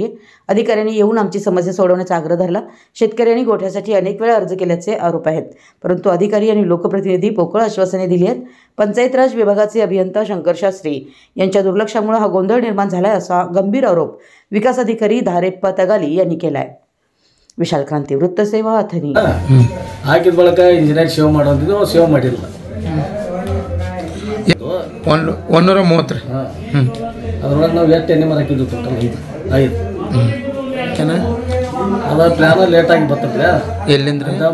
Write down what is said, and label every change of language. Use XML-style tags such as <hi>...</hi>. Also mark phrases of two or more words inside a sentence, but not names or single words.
<mr>अधिकाऱ्यांनी येऊन आमची समस्या सोडवण्याचा आग्रह धरला। शेतकऱ्यांनी गोठ्यासाठी अनेक वेळा अर्ज केल्याचे आरोप आहेत, परंतु अधिकारी आणि लोकप्रतिनिधी पोकळ आश्वासने दिली आहेत। पंचायत राज विभागाचे अभियंता शंकर शास्त्री यांच्या दुर्लक्षामुळे हा गोंधळ निर्माण झालाय असा गंभीर आरोप विकास अधिकारी धारेप्पा तगाली यांनी केला आहे। विशाल क्रांती वृत्तसेवा अथणी।</mr> <kn>ಹಾಕಿದ ಬಳಿಕ ಇಂಜಿನಿಯರ್ ಸೇವ್ ಮಾಡೋದಿದ್ದು ಸೇವ್ ಮಾಡಿಲ್ಲ 130 ಅದ್ರೊಳಗೆ ನಾವು ಎಷ್ಟು ಎಣ್ಣೆ ಮರ ಹಾಕಿದ್ವಿ ಟೋಟಲ್ 5 ಅದ ಪ್ಲಾನ್ ಲೇಟಾಗಿ ಬರ್ತದೆ ಎಲ್ಲಿಂದ</kn>